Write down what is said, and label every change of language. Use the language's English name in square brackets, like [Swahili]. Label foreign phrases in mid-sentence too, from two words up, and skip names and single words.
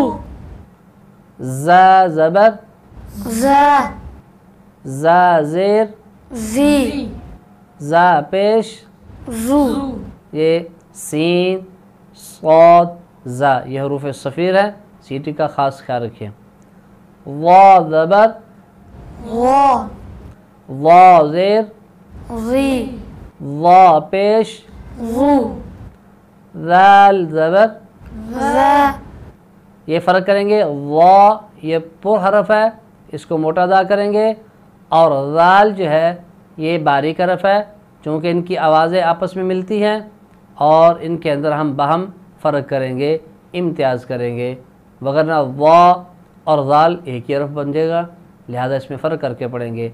[Urdu] زا زبر، زا، زا زیر، زی، زا پیش زو۔ یہ سین، صاد، زا، یہ حروف صفیر ہے، سیٹی کا خاص خیال رکھیں۔ وا زبر، وا، وا زیر، زی، وا پیش زو، ذال زبر، زا، یہ فرق کریں گے۔ وا یہ پر حرف ہے، اس کو موٹا ادا کریں گے، اور ذال جو ہے یہ باریک حرف ہے، چونکہ ان کی آوازیں آپس میں ملتی ہیں اور ان کے اندر ہم باہم فرق کریں گے، امتیاز کریں گے، وگرنہ وا اور ذال ایک ہی حرف بن جائے گا، لہذا اس میں فرق کر کے پڑھیں گے۔